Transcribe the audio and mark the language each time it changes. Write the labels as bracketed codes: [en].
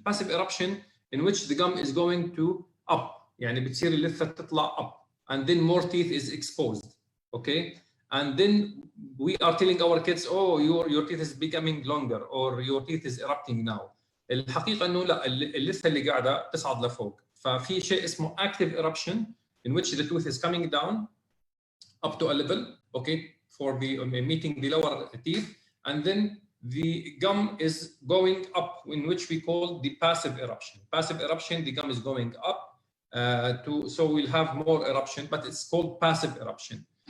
[en] Passive eruption in which the gum is going to up, [ar] يعني بتصير اللثة تطلع [en] up, and then more teeth is exposed, okay, and then we are telling our kids, oh, your teeth is becoming longer or your teeth is erupting now. [ar] الحقيقة إنه لا، اللثة اللي قاعدة تصعد لفوق. ففي شيء اسمه [en] active eruption in which the tooth is coming down up to a level, okay, for the meeting the lower teeth, and then the gum is going up, in which we call the passive eruption. Passive eruption, the gum is going up so we'll have more eruption, but it's called passive eruption.